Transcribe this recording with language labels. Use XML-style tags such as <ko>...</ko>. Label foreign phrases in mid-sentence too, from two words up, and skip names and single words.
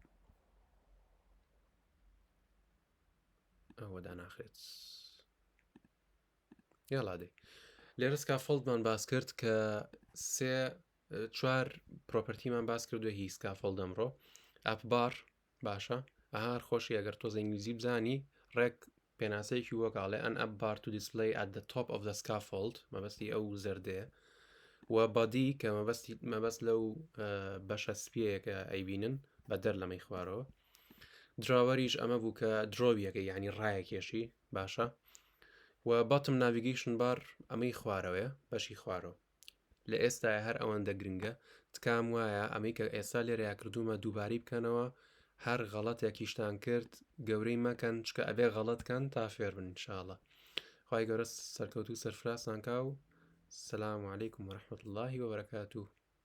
<ckb>ئەوەدا ناخرێت یاڵادەی لێرە سکافۆڵدمان باس کرد کە چوار پرۆپەرتیمان باس کردووە هی سکافۆڵد ئەمڕۆ ئەپبار باشە ئەهار خۆشی ئەگەر تۆزە ئینگلیزی بزانی ڕێک پێناسەیەکی وەکاڵێ</ckb> <en>an app bar to display at the top of the scaffold</en> <ckb>مەبەستی ئەو زەردەیە و بەدی کە مەبەست لەو بەشە سپیەکە ئەیبینن بە دەر لەمەی خوارەوە دراوەریش ئەمە بوو کە درۆبیەکە یعنی ڕایەکێشی باشە و</ckb> <en>bottom navigation bar</en> <ckb>ئەمەی خوارەوەیە بەشی خوارەوە لە ئێستا هەر ئەوەندە گرنگە تکام وایە ئەمەی کە ئێستا لێرەیە کردومە دووباری بکەنەوە هەر غەڵەتێکیشتان کرد گەورەی مەکەن چکە ئەبێ غەڵەتکەن تا فێر بن ئینشاءڵڵا خی گەورە سەرکەوتو سەرفراسان کا و</ckb> <ar>سلام علیکم ورحمة الله وبركاته</ar>